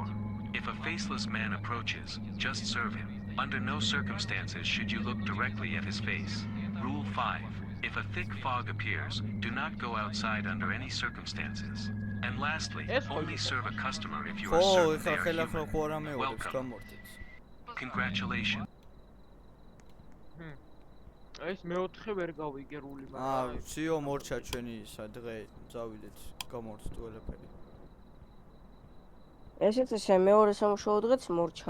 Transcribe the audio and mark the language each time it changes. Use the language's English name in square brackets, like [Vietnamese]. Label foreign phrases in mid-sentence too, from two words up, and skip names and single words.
[English] If a faceless man approaches, just serve him. Under no circumstances should you look directly at his face. Rule 5. If a thick fog appears, do not go outside under any circumstances. And lastly, only serve a customer if you are [Georgian] ხო, [English] certain [Georgian] ეხლა [English] they are [Georgian] ხელახლა [English] human. [Georgian] ხო არა მეორებს [English] Welcome. [Georgian] გამორთეთ. [English] Congratulations. [Georgian] ეს მეოთხე ვერ გავიგე რული აა, ციო მორჩა ჩვენი ისა დღე წავიდეთ გამორთთ ყველაფერი. ესეც ესე მეორე სამუშაო დღეც მორჩა.